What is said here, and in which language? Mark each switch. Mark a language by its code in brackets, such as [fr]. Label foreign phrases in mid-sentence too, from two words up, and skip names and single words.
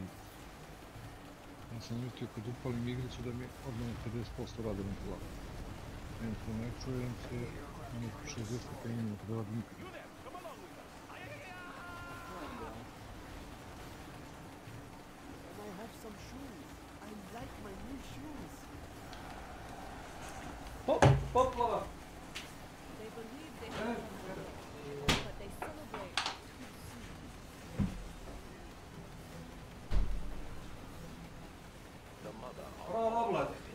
[sr] Ja sam mislio kad upalim igricu da mi odmah 50% radi ventilator. Em se ne čujem se, ono 60 minuta da radi nikad. [en] I have some shoes. I like my new shoes. [sr] Poplava! [en] They believe they have but they celebrate too soon. The mother. [sr] Bravo, Vlad.